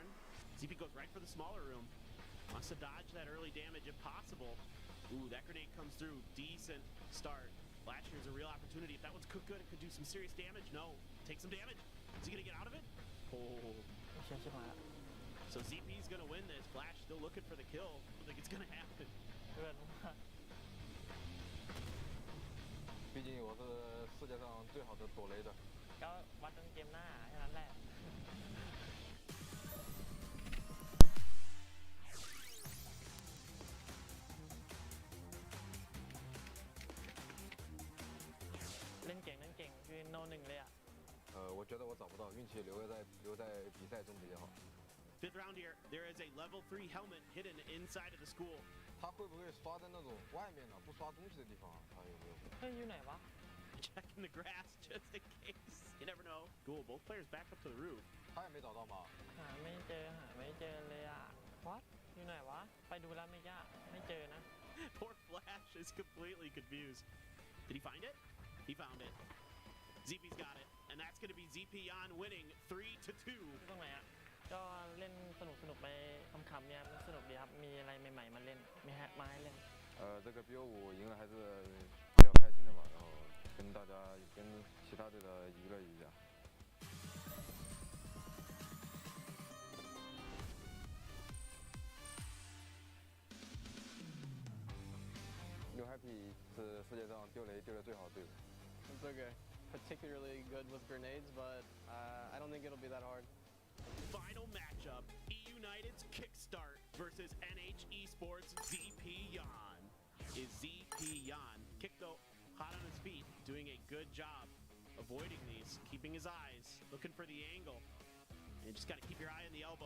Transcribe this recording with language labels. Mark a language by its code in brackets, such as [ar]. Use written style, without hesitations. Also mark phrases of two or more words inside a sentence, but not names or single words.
[en] ZP goes right for the smaller room. Wants to dodge that early damage if possible. Ooh, that grenade comes through. Decent start. Flash here's a real opportunity. If that one's cooked good, it could do some serious damage. No, take some damage. Is he gonna get out of it? Oh. So ZP's gonna win this. Flash still looking for the kill. I think it's gonna happen. [zh] 毕竟我是世界上最好的躲雷的。 [th] ก็วัดกันเกมหน้าแค่นั้นแหละ เล่นเก่งคือโนหนึ่งเลยอ่ะ [zh] 我觉得我找不到运气留在比赛中比较好 [en] Fifth round here, there is a level 3 helmet hidden inside of the school. [zh] 他会不会刷在那种外面呢不刷东西的地方他有没有他 [th] อยู่ไหนวะ [en] Checking the grass just in case. You never know. Cool, both players back up to the roof. [zh] 他也没找到吗 [th] หาไม่เจอเลยอ่ะ What อยู่ไหนวะไปดูแล้วไม่เจอนะ [en] Poor Flash is completely confused. Did he find it? He found it. ZP's got it, and that's going to be ZP on winning 3-2. [th] ตรงไหนอ่ะก็เล่นสนุกไปคำๆเนี่ยมันสนุกดีครับมีอะไรใหม่ๆมาเล่นมีแฮกมาให้เล่น [zh] 这个PO5赢了还是比较开心的吧然后跟大家跟其他队的娱乐一下 [en] You happy [zh] 是世界上丢雷丢的最好的队伍 [en] It's okay. Particularly good with grenades, but I don't think it'll be that hard. Final matchup: E United's Kickstart versus NH Esports ZP Yan. Is ZP Yan Kick though hot on his feet, doing a good job avoiding these, keeping his eyes, looking for the angle, and just got to keep your eye on the elbow.